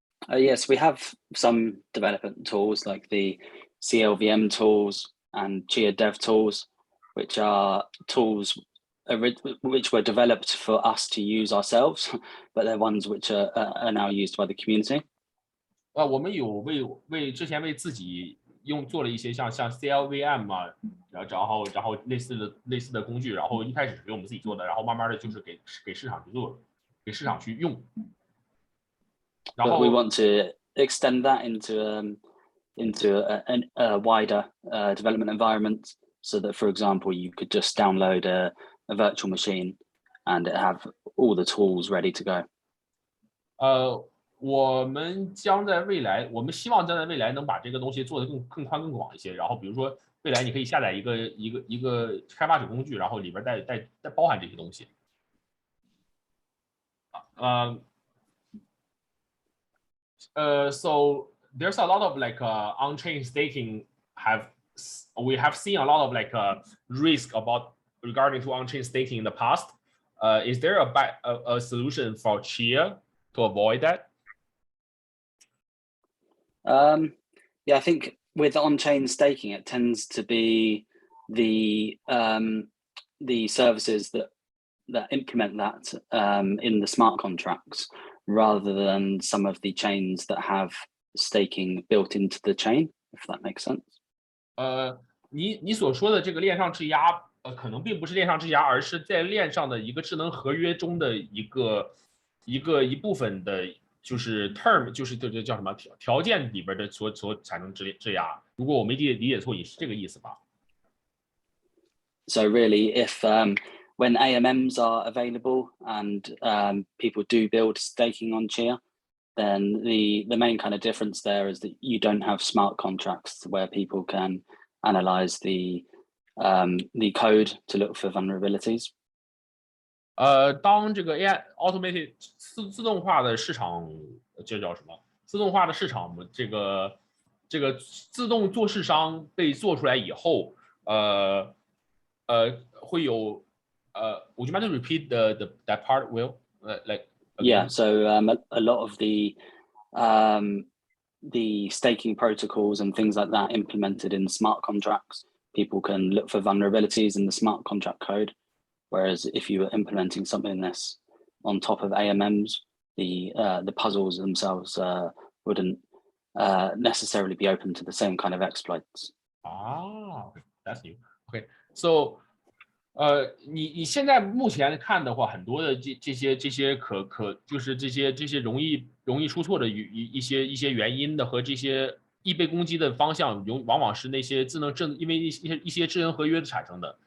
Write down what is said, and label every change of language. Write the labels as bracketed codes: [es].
[en] Yes, we have some development tools like the CLVM tools and Chia Dev tools, which are tools which were developed for us to use ourselves, but they're ones which are now used by the community. [zh] 我们有之前为自己做了一些像 CLVM 啊，然后类似的工具，然后一开始是给我们自己做的，然后慢慢的就是给市场去做，给市场去用。然后 [en] we want to extend that into a wider development environment, so that, for example, you could just download a virtual machine and have all the tools ready to go. [zh] 我们将在未来，我们希望将在未来能把这个东西做得更宽更广一些。然后比如说未来你可以下载一个开发者工具，然后里边带包含这些东西。 [en] So there's a lot of like on-chain staking we have seen a lot of like risk about regarding to on-chain staking in the past. Is there a solution for Chia to avoid that? Yeah, I think with on-chain staking, it tends to be the services that implement that in the smart contracts rather than some of the chains that have staking built into the chain, if that makes sense. [zh] 你所说的这个链上质押，可能并不是链上质押，而是在链上的一个智能合约中的一部分的，就是 term， 就是这叫什么条件里边的所产生质押。如果我没理解错，也是这个意思吧？ [en] So really, if when AMMs are available and people do build staking on Chia, then the main kind of difference there is that you don't have smart contracts where people can analyze the code to look for vulnerabilities. [zh] 当这个 AI automated 自动化的市场，这叫什么？自动化的市场，这个自动做市商被做出来以后，会有 [en] would you mind to repeat that part, Will? Like yeah, so a lot of the staking protocols and things like that implemented in smart contracts, people can look for vulnerabilities in the smart contract code. Whereas if you were implementing something this on top of AMMs, the puzzles themselves wouldn't necessarily be open to the same kind of exploits. Ah, that's new. Okay, so [zh] 你现在目前看的话，很多的这些就是这些容易出错的一些原因的和这些易被攻击的方向，往往是那些因为一些智能合约产生的。